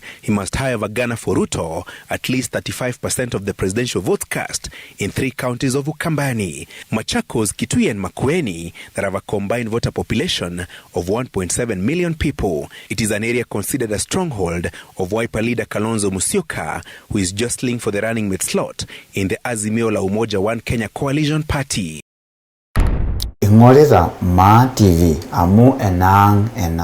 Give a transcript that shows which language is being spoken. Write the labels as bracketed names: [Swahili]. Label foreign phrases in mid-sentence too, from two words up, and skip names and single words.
[English] He must, however, garner for Ruto at least 35% of the presidential votes cast in 3 counties of Ukambani, Machakos, Kitui and Makueni that have a combined voter population of 1.7 million people. It is an area considered a stronghold of Wiper leader Kalonzo Musyoka, who is jostling for the running mate slot in the Azimio la Umoja One Kenya Coalition Party. Ingoreza Ma TV amu enang ena.